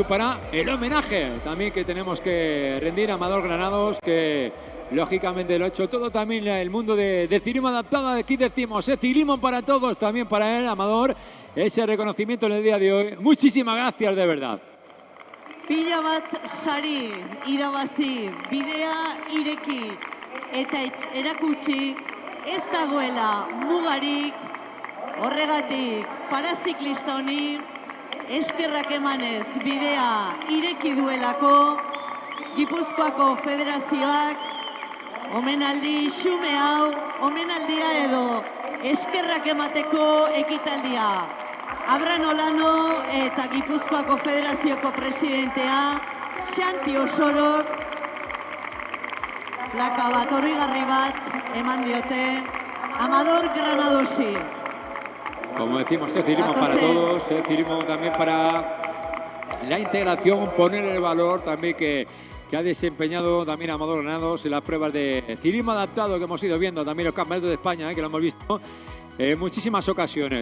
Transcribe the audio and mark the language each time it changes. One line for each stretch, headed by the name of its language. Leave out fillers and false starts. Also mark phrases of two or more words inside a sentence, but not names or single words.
Spanish: Para el homenaje también que tenemos que rendir a Amador Granados, que lógicamente lo ha hecho todo también el mundo de ciclismo adaptado. Aquí decimos, ciclismo para todos, también para él, Amador, ese reconocimiento en el día de hoy. Muchísimas gracias, de verdad.
Basque: Pila bat sari irabazi, bidea ireki eta erakutsi ez dagoela mugarik, horregatik paraziklista honi eskerrak emanez bidea ireki duelako Gipuzkoako Federazioak omenaldi xume hau, omenaldia edo eskerrak emateko ekitaldia. Abran Olano eta Gipuzkoako Federazioko presidentea Santi Osorok plaka bat oroigarri bat eman diote Amador Granadosi.
Spanish: Como decimos, es ciclismo para todos, es ciclismo también para la integración, poner el valor también que ha desempeñado también Amador Granados en las pruebas de ciclismo adaptado que hemos ido viendo, también los campeonatos de España, que lo hemos visto en muchísimas ocasiones.